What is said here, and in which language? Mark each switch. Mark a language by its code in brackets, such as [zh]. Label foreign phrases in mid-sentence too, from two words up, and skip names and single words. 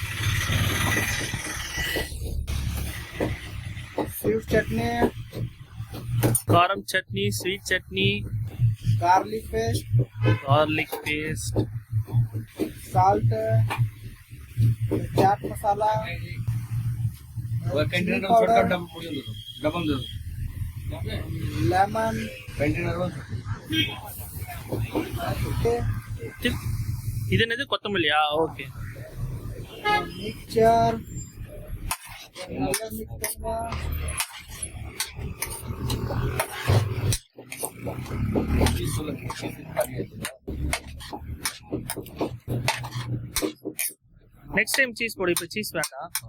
[en] sweet chutney [ta] காரம் சட்னி, ஸ்வீட் சட்னி, [en] garlic paste salt chaat masala lemon [ta] இது என்னது கொத்தமல்லியா? ஓகே. [en] मिक्सचर next time cheese पोड़ी पे चीज வேண்டாம்.